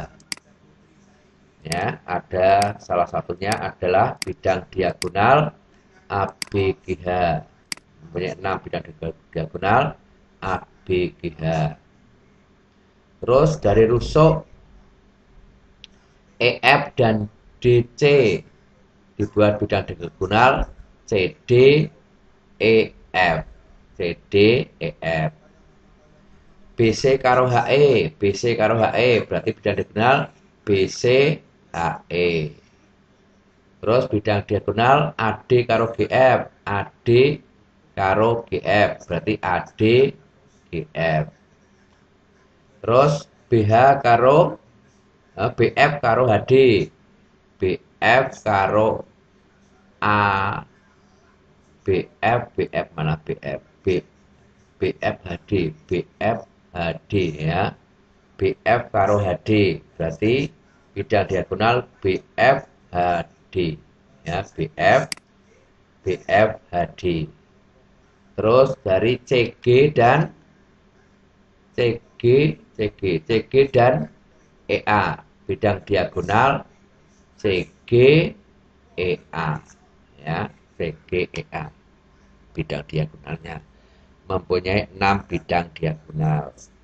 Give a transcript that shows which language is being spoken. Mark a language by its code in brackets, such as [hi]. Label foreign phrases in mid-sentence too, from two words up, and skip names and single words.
[id] Ya, ada salah satunya adalah bidang diagonal ABGH. Mempunyai 6 bidang diagonal ABGH. Terus dari rusuk EF dan DC dibuat bidang diagonal CD EF. CD EF. BC karo HE, BC karo HE berarti bidang diagonal BC HE. Terus bidang diagonal AD karo GF, AD karo GF berarti AD GF. Terus BH karo BF karo HD, BF karo A, BF mana BF, BF HD, BF HD ya, BF karo HD berarti bidang diagonal BF HD ya, BF HD. Terus dari CG dan CG dan EA bidang diagonal CG EA ya, CG EA bidang diagonalnya mempunyai 6 bidang diagonal.